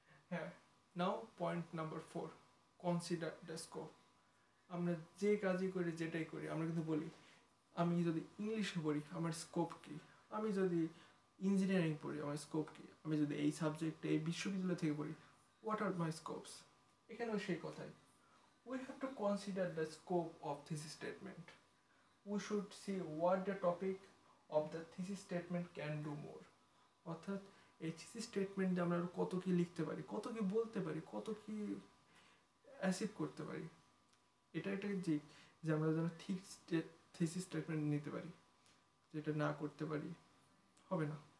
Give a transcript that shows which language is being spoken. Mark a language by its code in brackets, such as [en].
[en] হ্যাঁ, now point number 4, consider the scope. [bn] আমরা যে কাজই করি, যেটাই করি, আমরা কিন্তু বলি আমি যদি ইংলিশে পড়ি আমার স্কোপ কী, আমি যদি ইঞ্জিনিয়ারিং পড়ি আমার স্কোপ কী, আমি যদি এই সাবজেক্টে এই বিশ্ববিদ্যালয় থেকে পড়ি, [en] What are my scopes. [bn] এখানেও সেই কথাই, [en] we have to consider the scope of thesis statement. We should see what the topic of the thesis statement can do more. [bn] অর্থাৎ এই থিসিস স্টেটমেন্টে আমরা কত কি লিখতে পারি, কত কি বলতে পারি, কত কি অ্যাচিভ করতে পারি। এটা একটা দিক যে আমরা যেন ঠিক থিসিস স্টেটমেন্ট নিতে পারি, যেটা না করতে পারি হবে না।